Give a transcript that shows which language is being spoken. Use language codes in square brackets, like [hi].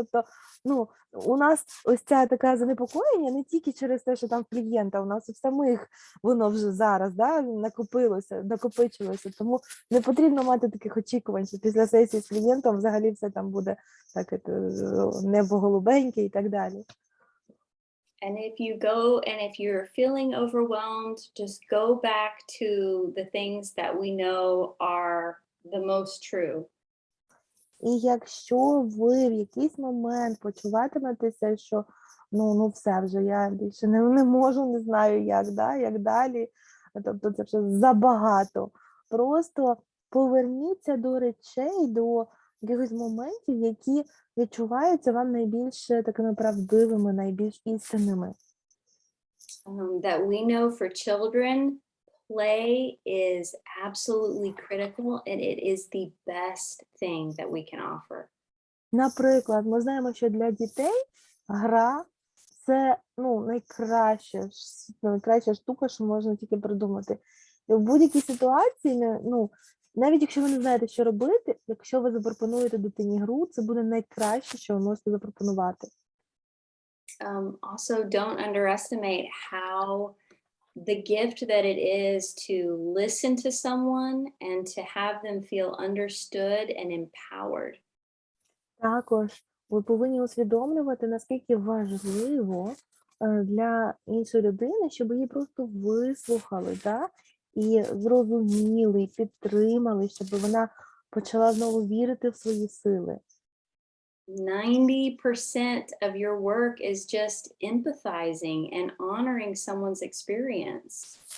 [uk] Тобто, у нас ось ця така занепокоєння не тільки через те, що там клієнта, у нас у самих воно вже зараз, да, накопичилося, тому не потрібно мати таких очікувань, що після сесії з клієнтом взагалі все там буде так, небо голубеньке і так далі. [en] And if you're feeling overwhelmed, just go back to the things that we know are the most true. [uk] І якщо ви в якийсь момент почуватиметеся, що все вже, я більше не можу, не знаю як далі, тобто це вже забагато, просто поверніться до речей, до якихось моментів, які відчуваються вам найбільш такими правдивими, найбільш істинними. [en] That we know for children, play is absolutely critical and it is the best thing that we can offer. [uk] Наприклад, ми знаємо, що для дітей гра – це найкраща штука, що можна тільки придумати. І в будь-якій ситуації, навіть якщо ви не знаєте, що робити, якщо ви запропонуєте дитині гру, це буде найкраще, що ви можете запропонувати. [en] Also, don't underestimate how the gift that it is to listen to someone and to have them feel understood and empowered. [uk] Також ви повинні усвідомлювати, наскільки важливо для іншої людини, щоб її просто вислухали, да? і зрозуміли, і підтримали, щоб вона почала знову вірити в свої сили. [en] 90% of your work is just empathizing and honoring someone's experience.